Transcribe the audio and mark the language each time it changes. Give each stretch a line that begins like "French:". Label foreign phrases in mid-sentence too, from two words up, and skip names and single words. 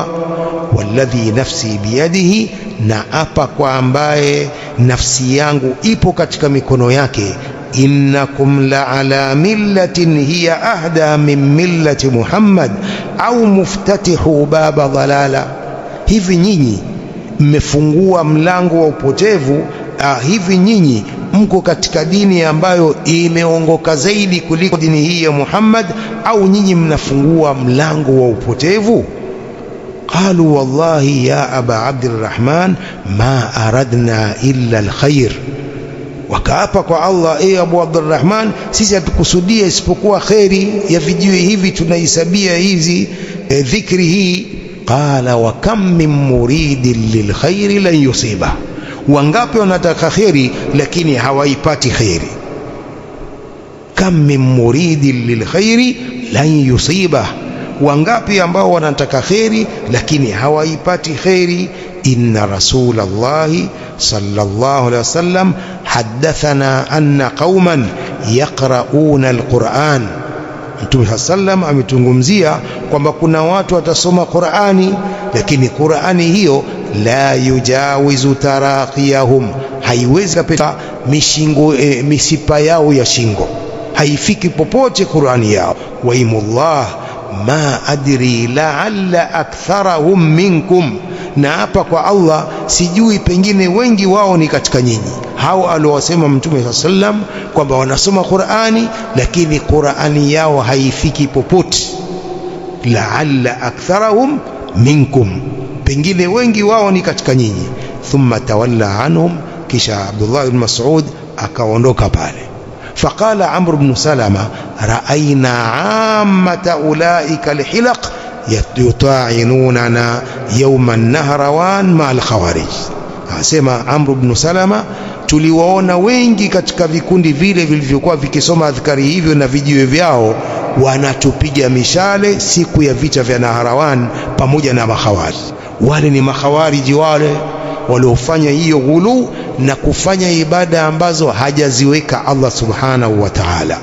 Arabic: والذي نفسي بيده,
Swahili: na apa kwa ambaye nafsi yangu ipo katika mikono yake,
Arabic: إنكم لعلى ملة هي أهدى من ملة محمد أو مفتتحو باب ضلالة,
Swahili: hivi nyinyi mmefungua mlango wa upotevu. Hivi nyinyi mko katika dini ambayo imeongoka zaidi kuliko dini hii ya Muhammad, au nyinyi mnafungua mlango wa upotevu?
Arabic: قالوا والله يا أبا عبد الرحمن ما أردنا إلا الخير,
Swahili: wakaapa kwa Allah, Abu Abdurrahman, sisi hatukusudia isipokuwa khairi ya vijiwe hivi tunahesabia hizi dhikri hii.
Arabic: قال وكم من مريد للخير لن يصيبه,
Swahili: wangapi wanataka khairi lakini hawaipati khairi.
Arabic: Kam min muridin lilkhairi lan yusiba,
Swahili: wangapi ambao wanataka khairi lakini hawaipati khairi.
Arabic: إن رسول الله صلى الله عليه وسلم حدثنا أن قوما يقرؤون القرآن,
Swahili: Mtume sallam ametungumzia kwamba kuna watu watasoma Qur'ani, lakini Qur'ani hiyo
Arabic: la yujawizu taraqiyahum,
Swahili: haiwezi kupita misipa yao ya shingo, haifiki popote Qur'ani yao.
Arabic: وايم الله ما أدري لعل أكثرهم منكم,
Swahili: na hapa kwa Allah sijui, pengine wengi wao ni katika nyinyi. Hao aliowasema Mtume sallam kwamba wanasoma Qur'ani lakini Qur'ani yao haifiki popote,
Arabic: la'alla aktharahum minkum,
Swahili: pengine wengi wao ni katika nyinyi.
Arabic: Thumma tawalla anhum,
Swahili: kisha Abdullah ibn Mas'ud akaondoka pale.
Arabic: فقال عمرو بن سلمة رأينا عامة أولئك الحلق يطاعنوننا يوم النهروان مع الخوارج.
Swahili: Asema Amr ibn Salama, tuliwaona wengi katika vikundi vile vilivyokuwa vikisoma adhkari hivyo na vijiwe vyao wanatupiga mishale siku ya vita vya Naharawan pamoja na makhawarij. Wale ni makhawariji wale waliofanya hiyo ghulu na kufanya ibada ambazo hajaziweka
Arabic: Allah subhanahu wa ta'ala.